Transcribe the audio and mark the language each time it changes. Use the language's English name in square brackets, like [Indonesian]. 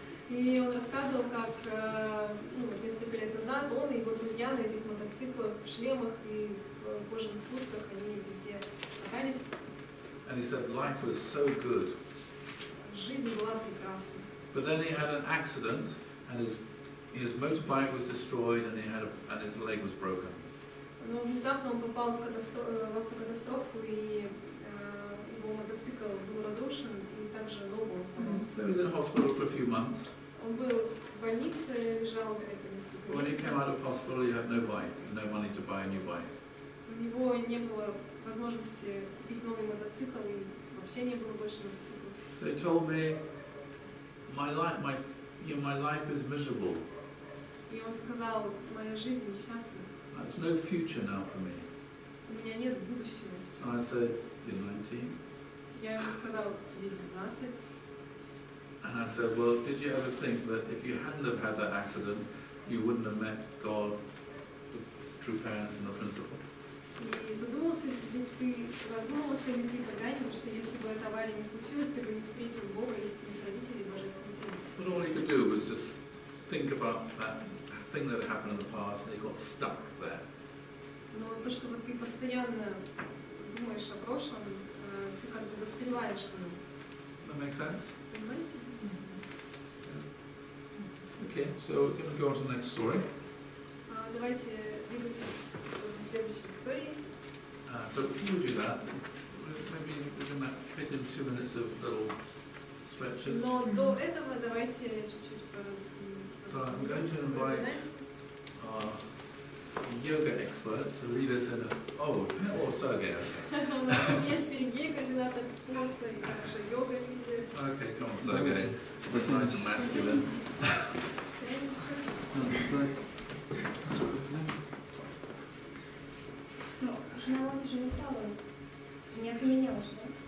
[Russian] И он рассказывал, как несколько лет назад он и его друзья на этих мотоциклах, в шлемах и в кожаных куртках, они везде катались. [English] And he said life was so good. [Russian] Жизнь была прекрасна. [English] But then he had an accident and his motorbike was destroyed and his leg was broken. [Russian] Но внезапно он попал в автокатастрофу, и его мотоцикл был разрушен, и также ногу он сломал. [English] So he was in hospital for a few months. [Russian] Он был в больнице, лежал где-то несколько [English] When he came [Russian] месяцев. [English] out of hospital, he had no bike, no money to buy a new bike. [Russian] У него не было возможности купить новый мотоцикл, и вообще не было больше мотоцикла. [English] So he told me, my life is miserable. [Russian] И он сказал, моя жизнь несчастна, [English] There's no future now for me. [Russian] у меня нет будущего [English] And I [Russian] сейчас. [English] said, you're 19? [Russian] Я ему сказал, тебе 19. [English] And I said, well, did you ever think that if you hadn't have had that accident, you wouldn't have met God, the true parents and the principal? [Russian] И задумался ли ты когда-нибудь, что если бы эта авария не случилась, ты бы не встретил Бога, истинных родителей, божественных принципов? [English] But all he could do was just think about that thing that had happened in the past, and he got stuck there. [Russian] Но то, что вот ты постоянно думаешь о прошлом, ты как бы застреваешь в нем. [English] That make sense? [Russian] Понимаете? [English] Okay, so we're going to go on to the next story. [Russian] Давайте двигаться к следующей истории. [English] So before we do that, maybe we can fit in 2 minutes of little stretches. [Russian] Но до этого давайте чуть-чуть [English] So I'm going to invite [Russian] разминаемся. [English] our yoga expert to lead us in a... Oh, Sergey, okay. [Russian] У нас тут есть Сергей, координатор спорта, и также йога-лидер. [English] Okay, come on, Sergey. It's nice and masculine. [Russian] Надо встать. Ну, жена вот уже не стала, не окаменела же, да?